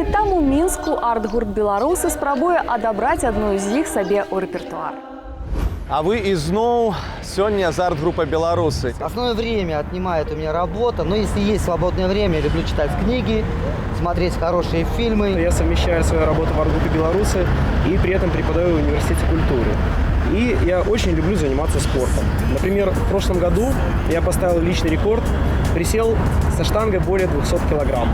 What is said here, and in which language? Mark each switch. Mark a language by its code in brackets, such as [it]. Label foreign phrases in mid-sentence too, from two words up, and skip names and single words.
[be] Там у Мінску арт-гурт «Беларусы» спрабуе адабраць адну з іх сабе ў рэпертуар. А вы ізноў сёння з арт-группой «Беларусы». [ru] Основное время отнимает у меня работа, но если есть свободное время, я люблю читать книги, смотреть хорошие фильмы. Я совмещаю свою работу в арт-группе «Беларусы» и при этом преподаю в университете культуры. И я очень люблю заниматься спортом. Например, в прошлом году я поставил личный рекорд, присел со штангой более 200 килограмм.